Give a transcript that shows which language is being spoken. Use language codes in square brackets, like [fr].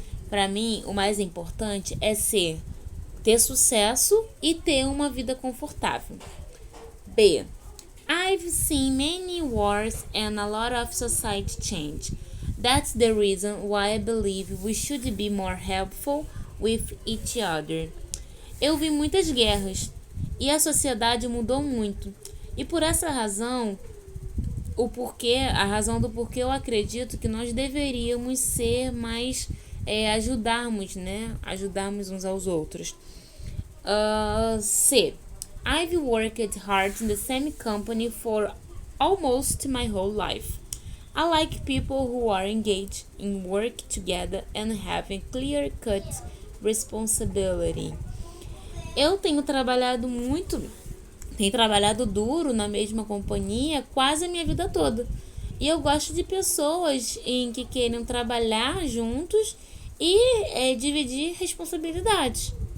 [pt] Para mim, o mais importante é ter sucesso e ter uma vida confortável. B. [en] I've seen many wars and a lot of society change. That's the reason why I believe we should be more helpful with each other. [pt] Eu vi muitas guerras e a sociedade mudou muito. E por essa razão, a razão do porquê eu acredito que nós deveríamos ser mais ajudarmos uns aos outros. C. [en] I've worked hard in the same company for almost my whole life. I like people who are engaged in work together and have a clear-cut responsibility. [pt] Eu tenho trabalhado duro na mesma companhia quase a minha vida toda. E eu gosto de pessoas que querem trabalhar juntos e dividir responsabilidades.